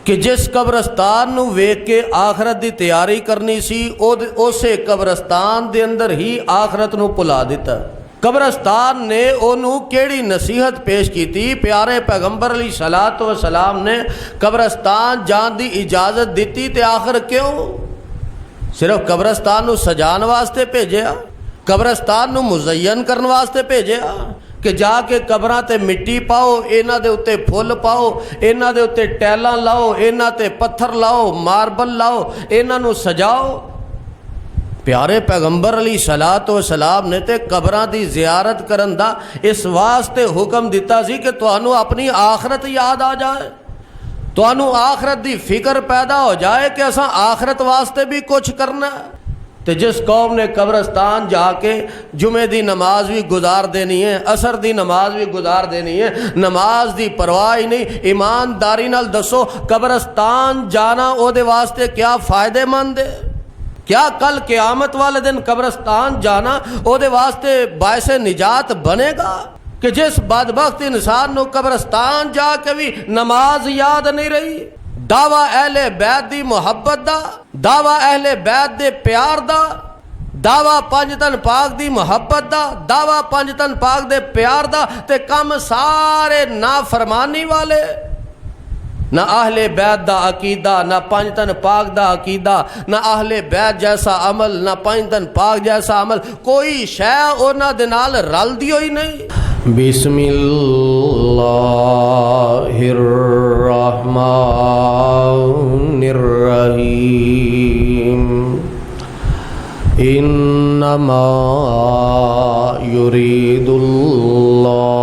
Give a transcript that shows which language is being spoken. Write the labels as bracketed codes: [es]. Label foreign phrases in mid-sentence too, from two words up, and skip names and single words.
[pa] کہ جس قبرستان نو ویکھ کے آخرت دی تیاری کرنی سی اسے قبرستان دے اندر ہی آخرت نو بھلا دیتا۔ قبرستان نے انہوں کیڑی نصیحت پیش کی تھی؟ پیارے پیغمبر [ar] علیہ الصلوۃ والسلام [pa] نے قبرستان جان دی اجازت دیتی تے آخر کیوں؟ صرف قبرستان نو سجان واسطے بھیجیا، قبرستان نو مزین کرن واسطے بھیجیا کہ جا کے قبراں تے مٹی پاؤ، انہاں دے اوتے پھل پاؤ، انہاں دے اوتے ٹیلاں لاؤ، انہاں تے پتھر لاؤ، ماربل لاؤ، انہاں نو سجاؤ۔ پیارے پیغمبر [ar] علیہ الصلوۃ والسلام [pa] نے تے قبراں دی زیارت کرن دا اس واسطے حکم دیتا سی کہ تانوں اپنی آخرت یاد آ جائے، تانوں آخرت دی فکر پیدا ہو جائے کہ اساں آخرت واسطے بھی کچھ کرنا ہے۔ تے جس قوم نے قبرستان جا کے جمعے دی نماز بھی گزار دینی ہے، عصر دی نماز بھی گزار دینی ہے، نماز دی پرواہ ہی نہیں، ایمانداری نال دسو قبرستان جانا او دے واسطے کیا فائدے مند ہے؟ کیا کل قیامت والے دن قبرستان جانا او دے واسطے باعث نجات بنے گا؟ کہ جس بدبخت انسان نو قبرستان جا کے بھی نماز یاد نہیں رہی، دعویٰ اہل بیت دی محبت دا، دعویٰ اہل بیت دے پیار دا، دعویٰ پنج تن پاک دی محبت دا، دعویٰ پنج تن پاک دے پیار دا، تے کم سارے نافرمانی والے۔ نہ اہل بیت دا عقیدہ، نہ پنج تن پاک دا عقیدہ، نہ اہل بیت جیسا عمل، نہ پنج تن پاک جیسا عمل، کوئی شے انہاں دے نال رل دیو ہی نہیں۔ [ar] بسم اللہ الرحمن الرحیم انما یرید اللہ